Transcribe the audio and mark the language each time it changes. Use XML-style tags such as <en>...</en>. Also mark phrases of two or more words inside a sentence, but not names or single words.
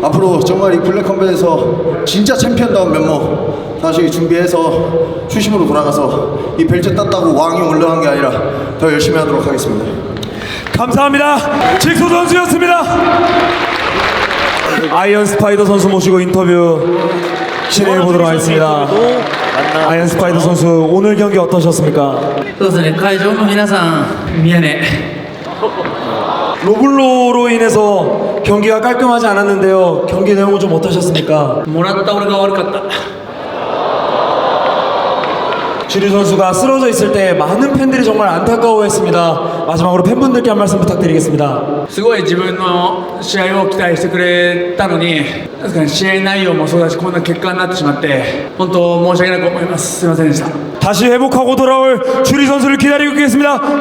<ko>앞으로 정말 이 블랙컴뱃에서 진짜 챔피언다운 면모 다시 준비해서 추심으로 돌아가서 이 벨트 땄다고 왕이 올라간 게 아니라 더 열심히 하도록 하겠습니다. 감사합니다. 직수 선수였습니다. 아이언 스파이더 선수 모시고 인터뷰 진행해 보도록 하겠습니다. 아이언 스파이더 선수 오늘 경기 어떠셨습니까?</ko> <ja>そうですね、会場の皆さん、宮根。</ja> <ko>로블로로 인해서 경기가 깔끔하지 않았는데요. 경기 내용은 좀 어떠셨습니까?</ko> <ja>もらった俺が悪かった。</ja> <ko>주리 선수가 쓰러져 있을 때 많은 팬들이 정말 안타까워했습니다. 마지막으로 팬분들께 한 말씀 부탁드리겠습니다.</ko> <ja>すごい自分の試合を期待してくれたのに、確かに試合内容もそうだし、こんな結果になってしまって、本当申し訳なく思います。すみませんでした。</ja> <ko>다시 회복하고 돌아올 주리 선수를 기다리고 있겠습니다.</ko>